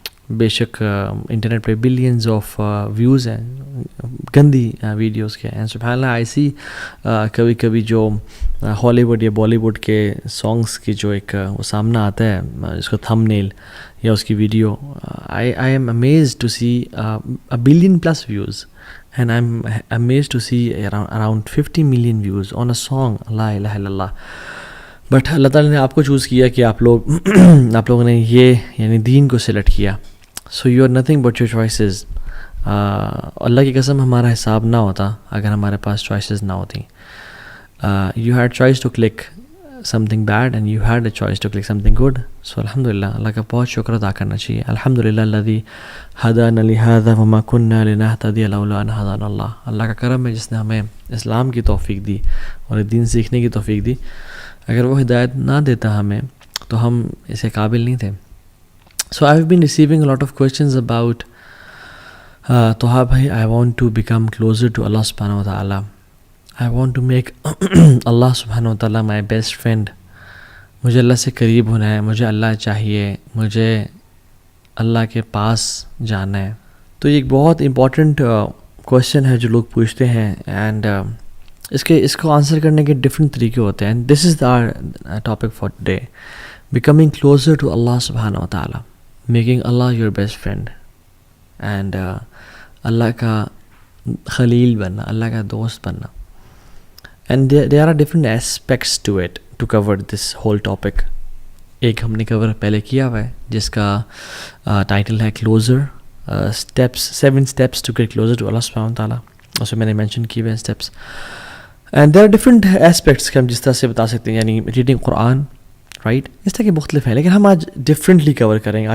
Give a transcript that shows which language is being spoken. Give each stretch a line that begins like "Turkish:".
Urdu: بے شک انٹرنیٹ پہ بلینز آف ویوز ہیں گندی ویڈیوز کے، اینڈ سبحان اللہ آئی سی کبھی کبھی جو ہالی ووڈ یا بالی ووڈ کے سانگس کی جو ایک وہ سامنا آتا ہے اس کو تھم نیل یا اس کی video,
English: I am amazed to see 1 billion plus views. And I'm amazed to see around 50 million views on a song, La ilaha illallah.
Urdu: But اللہ تعالیٰ نے آپ کو چوز کیا کہ آپ لوگوں نے یہ یعنی دین کو سلیکٹ کیا.
English: So you are nothing but your choices.
Urdu: اللہ کی قسم ہمارا حساب نہ ہوتا اگر ہمارے پاس choices نہ ہوتی.
English: You had choice to click something bad and you had a choice to click something good.
Urdu: So الحمدللہ اللہ کا بہت شکر ادا کرنا چاہیے.
Arabic: الحمدللہ الذی ہدانا لہذا وما كنا لنہتدی لولا ان ہدانا اللہ.
Urdu: اللہ کا کرم ہے جس نے ہمیں اسلام کی توفیق دی اور دین سیکھنے کی توفیق دی. اگر وہ ہدایت نہ دیتا ہمیں تو ہم اسے قابل نہیں تھے.
English: So I have been receiving a lot of questions about Toha bhai, I want to become closer to Allah subhanahu wa ta'ala. I want to make Allah subhanahu wa ta'ala my best friend.
Urdu: مجھے اللہ سے قریب ہونا ہے، مجھے اللہ چاہیے، مجھے اللہ کے پاس جانا ہے. تو یہ ایک بہت امپورٹنٹ کویشچن ہے جو لوگ پوچھتے ہیں، اینڈ اس کو آنسر کرنے کے ڈفرینٹ طریقے ہوتے ہیں.
English: this is the topic for today, becoming closer to Allah سبحانہ و تعالیٰ، making Allah your best friend,
Urdu: and اللہ کا خلیل بننا، اللہ کا دوست بننا.
English: And there are different aspects to it to cover this whole topic.
Urdu: ایک ہم نے کور پہلے کیا ہوا ہے جس کا ٹائٹل ہے closer steps,
English: 7 steps to get closer to Allah subhanahu wa ta'ala.
Urdu: اس میں میں نے مینشن کیے ہوئے steps, and
English: there are different aspects
Urdu: کہ ہم جس طرح سے بتا سکتے ہیں، یعنی ریڈنگ قرآن، رائٹ، اس طرح کے مختلف ہیں، لیکن ہم آج ڈفرینٹلی کور کریں گے.